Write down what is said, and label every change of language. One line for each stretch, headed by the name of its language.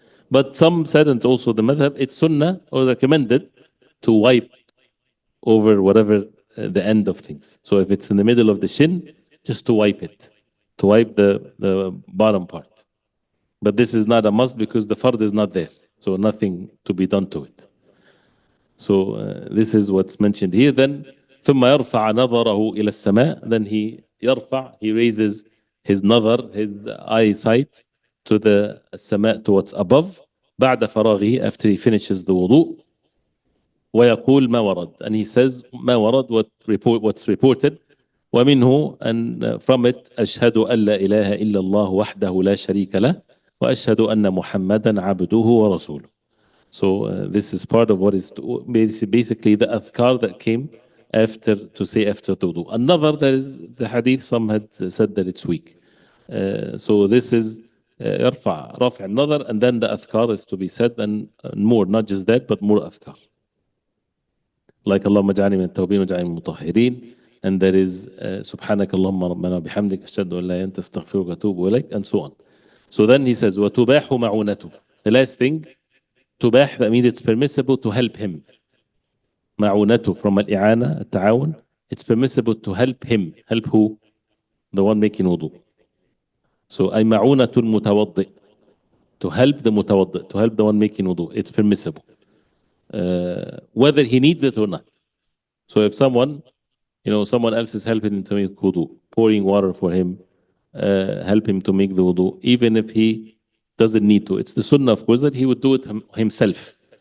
English: But some said, and also the madhab, it's sunnah or recommended to wipe over whatever the end of things. So if it's in the middle of the shin, just to wipe it, to wipe the bottom part. But this is not a must because the fard is not there. So nothing to be done to it. So this is what's mentioned here. Then
Arabic: ثم يرفع نظره إلى السماء.
English: Then he raises his nazar, his eyesight to the السماء, towards above.
Arabic: بعد فراغه,
English: after he finishes the wudu.
Arabic: ويقول ما ورد.
English: And he says
Arabic: ما ورد,
English: what's reported.
Arabic: ومنه,
English: and from it,
Arabic: أشهد أن لا إله إلا الله وحده لا شريك له وأشهد أن محمدا عبده ورسوله.
English: So this is part of what is basically the adhkar that came after to say after the wudu. Another, there is the hadith, some had said that it's weak. So this is رفع النظر, and then the أذكار is to be said, and more, not just that, but more أذكار. Like
Arabic: اللهم اجعلني من التوابين واجعلني من المطهرين,
English: and there is
Arabic: سبحانك اللهم ربنا وبحمدك أشهد أن لا إله إلا أنت أستغفرك وأتوب إليك,
English: and so on. So then he says
Arabic: وتباح معونته.
English: The last thing, تباح, that means it's permissible to help him.
Arabic: معونته from الإعانة, التعاون.
English: It's permissible to help him. Help who? The one making wudu. So
Arabic: أي معونة المتوضئ,
English: to help the متوضئ, to help the one making wudu. It's permissible. Whether he needs it or not. So if someone, someone else is helping him to make wudu, pouring water for him, help him to make the wudu, even if he doesn't need to. It's the sunnah, of course, that he would do it himself.